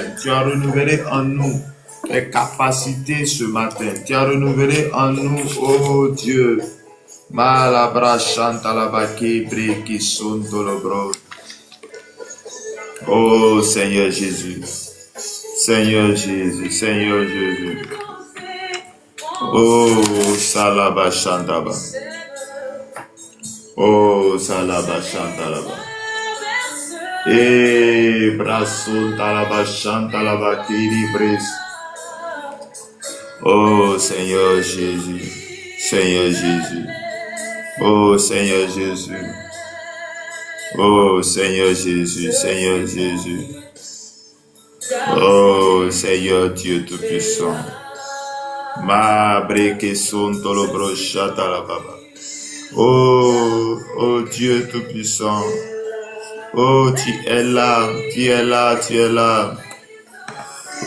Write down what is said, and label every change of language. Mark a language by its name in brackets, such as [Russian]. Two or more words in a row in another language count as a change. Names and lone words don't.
[French] Tu as renouvelé en nous tes capacités ce matin. Tu as renouvelé en nous, oh Dieu. Malabra chanta la baki breki son dolobro. Oh Seigneur Jésus. Seigneur Jésus, Seigneur Jésus. Oh salaba chandaba. Oh salaba chandaba. Eh brason talaba chantalaba kiri bris. Oh Seigneur Jésus, Seigneur Jésus, oh Seigneur Jésus, oh Seigneur Jésus, Seigneur Jésus, oh Seigneur Dieu Tout-Puissant, ma breke son tolobro chata la baba, oh Dieu Tout-Puissant, oh tu es là, tu es là, tu es là.